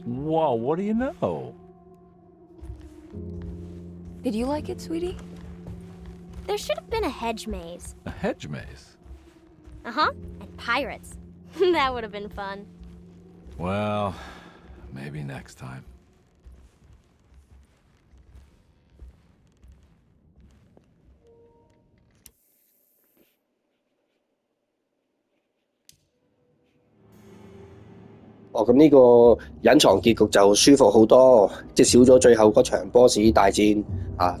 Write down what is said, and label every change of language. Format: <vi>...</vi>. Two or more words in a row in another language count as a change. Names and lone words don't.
<en>Whoa, what do you know? Did you like it, sweetie? There should have been a hedge maze. A hedge maze? Uh-huh. And pirates. That would have been fun. Well, maybe next time.</en> <yue>哦，咁呢個隱藏結局就舒服好多，即係少咗最後嗰場 boss 大戰啊！</yue>